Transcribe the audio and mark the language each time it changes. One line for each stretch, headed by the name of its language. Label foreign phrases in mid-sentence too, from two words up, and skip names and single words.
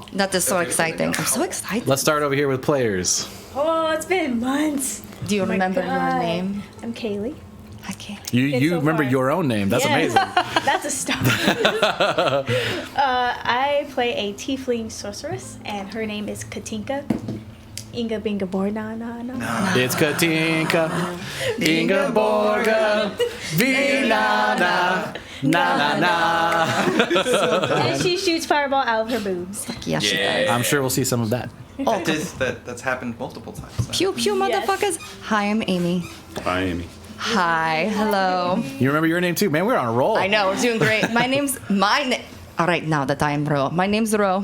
English: That is so exciting. I'm so excited. Let's start over here with players. Oh, it's been months. Do you Oh my remember God. your name? I'm Kaylee. Okay. You so remember far. your own name. That's amazing. That's a start. I play a tiefling sorceress, and her name is Katinka. Inga Binga Borna na na. It's Katinka, Inga Borga, Vina na na na. And she shoots fireball out of her boobs. Yeah, she does. I'm sure we'll see some of that. Oh, That's happened multiple times. So. pew pew, motherfuckers. Hi, I'm Amy. Hi, Amy. Hi, hello. You remember your name too, man. We're on a roll. I know, we're doing great. All right, now that I'm Ro. My name's Ro.